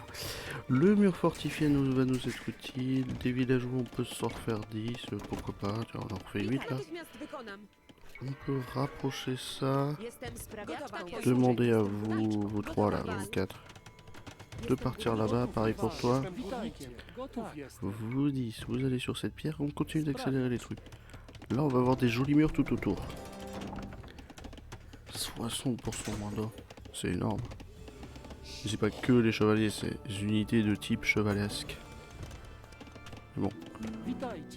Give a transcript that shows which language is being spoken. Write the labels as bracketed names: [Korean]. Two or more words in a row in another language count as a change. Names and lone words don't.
[French] Le mur fortifié va nous être utile. Des villages où on peut s'en refaire 10, pourquoi pas. Tiens, on en refait 8 là. On peut rapprocher ça. Demander à vous, vous trois là, vous quatre, de partir là-bas. Pareil pour toi. [Polish] Jestem witajkiem. Gotów jestem. [French] Vous 10, vous allez sur cette pierre. On continue d'accélérer les trucs. Là, on va avoir des jolis murs tout autour. 60% moins d'or. C'est énorme. Et c'est pas que les chevaliers, c'est des unités de type chevalesque. [Polish] Witajcie.